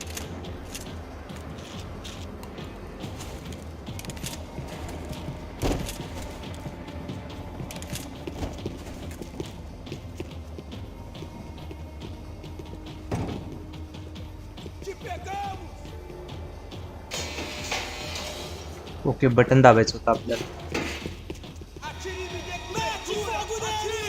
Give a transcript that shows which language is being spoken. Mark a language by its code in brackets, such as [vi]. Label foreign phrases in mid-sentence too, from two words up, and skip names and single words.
[pt] Te pegamos! [mr] ओके, बटन दाबायचं होतं आपल्याला. [pt] Atire e me dê mete fogo nele!